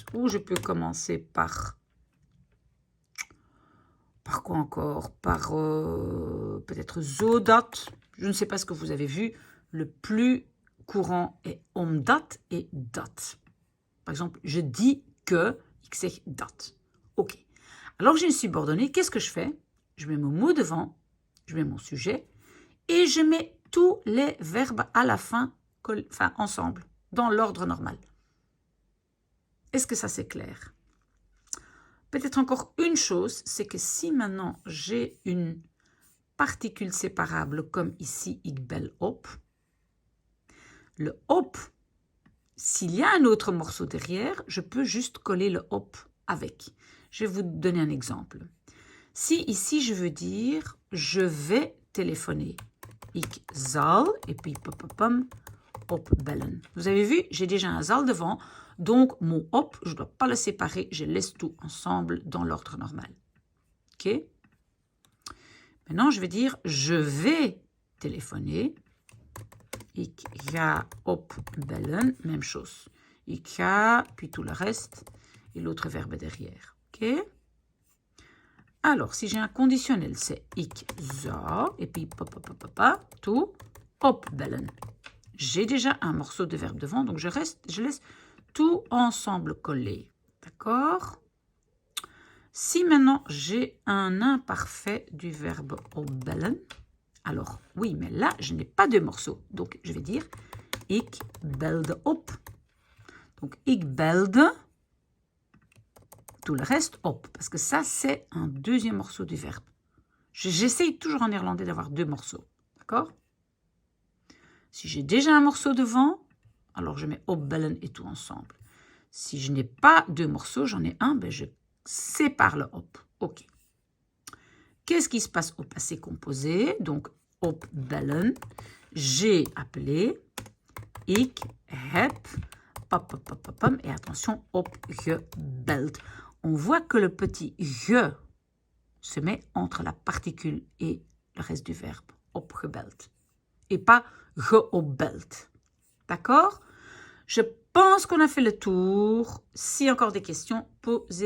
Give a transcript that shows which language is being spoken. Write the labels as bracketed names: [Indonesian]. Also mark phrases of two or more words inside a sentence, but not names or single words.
[French] Ou je peux commencer par... Par quoi encore? Par peut-être zodat. Je ne sais pas ce que vous avez vu. Le plus courant est omdat et dat. Par exemple, je dis que, [Dutch] ik zeg dat. [French] OK. Alors j'ai une subordonnée. Qu'est-ce que je fais? Je mets mon mot devant, je mets mon sujet et je mets tous les verbes à la fin, ensemble, dans l'ordre normal. Est-ce que ça c'est clair? Peut-être encore une chose, c'est que si maintenant j'ai une particule séparable comme ici, [Dutch] ik bel op, le op, [French] s'il y a un autre morceau derrière, je peux juste coller le op avec. Je vais vous donner un exemple. Si ici je veux dire je vais téléphoner, [Dutch] ik zal, [French] et puis pom opbellen. Vous avez vu, j'ai déjà un zal devant, donc mon op, je ne dois pas le séparer, je laisse tout ensemble dans l'ordre normal. OK? Maintenant, je vais dire je vais téléphoner. [Dutch] Ik ga opbellen, [French] même chose. [Dutch] Ik ga, [French] puis tout le reste, et l'autre verbe derrière. OK? Alors, si j'ai un conditionnel, c'est [Dutch] ik zou, [French] et puis tout, opbellen. J'ai déjà un morceau de verbe devant, donc je laisse tout ensemble collé. D'accord? Si maintenant j'ai un imparfait du verbe opbellen, alors oui, mais là, je n'ai pas de morceau. Donc, je vais dire [Dutch] ik belde op. [French] Donc, [Dutch] ik belde, [French] tout le reste op. Parce que ça, c'est un deuxième morceau du verbe. J'essaye toujours en néerlandais d'avoir deux morceaux. D'accord? Si j'ai déjà un morceau devant, alors je mets opbellen et tout ensemble. Si je n'ai pas deux morceaux, j'en ai un, ben je sépare le op. OK. Qu'est-ce qui se passe au passé composé? Donc, opbellen. J'ai appelé. [Dutch] Ik heb. [French] Et attention, opgebeld. On voit que le petit ge se met entre la particule et le reste du verbe. Opgebeld. Et pas geopbeld. D'accord? Je pense qu'on a fait le tour. Si encore des questions, posez-les-moi.